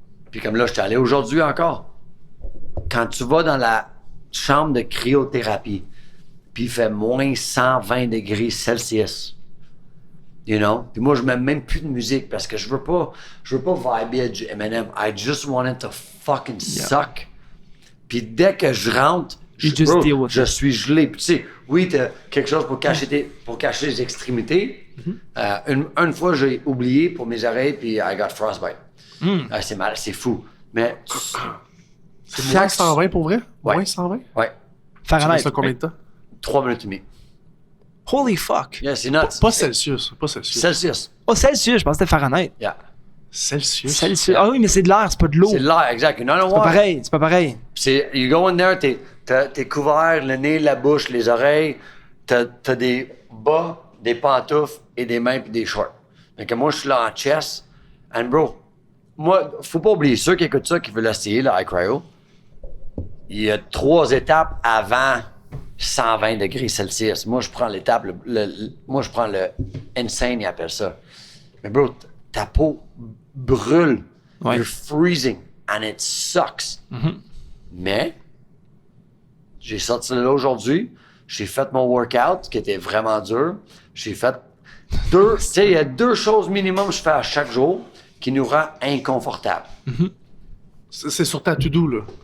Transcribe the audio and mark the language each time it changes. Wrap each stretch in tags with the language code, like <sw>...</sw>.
<fr>Puis comme là, je suis allé aujourd'hui encore. Quand tu vas dans la chambre de cryothérapie, puis il fait moins 120 degrés Celsius,</fr> <en>you know?</en> <fr>Puis moi, je mets même plus de musique parce que je veux pas vibrer à du Eminem.</fr> <en>I just want it to fucking suck.</en> <fr>Puis dès que je rentre, je suis gelé. Puis tu sais, oui, t'as quelque chose pour cacher les extrémités. Une fois, j'ai oublié pour mes oreilles, puis</fr> <en>I got frostbite.</en> <fr>C'est mal, c'est fou. Mais C'est moins 120 pour vrai? Ouais. Moins 120? ouais, Fahrenheit. Ça combien de temps? 3 minutes et demie.</fr> <en>Holy fuck.</en> <fr>Yeah, c'est nuts. Pas Celsius. Pas Celsius. Celsius. Oh, Celsius, je pensais que c'était Fahrenheit.</fr> <en>Yeah.</en> <fr>Celsius. Celsius. Ah oui, mais c'est de l'air, c'est pas de l'eau. C'est de l'air, exact.</fr> <en>You know</en> <fr>C'est pas</fr> <en>what?</en> <fr>pareil, c'est pas pareil.</fr> <en>You go in there,</en> <fr>t'es couvert, le nez, la bouche, les oreilles, t'as des bas, des pantoufles et des mains puis des shorts. Donc moi, je suis là en chest.</fr> <en>And bro,</en> <fr>moi, faut pas oublier, ceux qui écoutent ça, qui veulent l'essayer, le iCryo, il y a 3 étapes avant 120 degrés Celsius. Moi, je prends l'étape, moi, je prends le insane, ils appellent ça. Mais bro, ta peau brûle. Ouais.</fr> <en>You're freezing and it sucks.</en> <fr>Mais, j'ai sorti de là aujourd'hui. J'ai fait mon workout qui était vraiment dur. J'ai fait tu sais, il y a 2 choses minimum que je fais à chaque jour qui nous rend inconfortables. C'est sur ta to-do, là.</fr>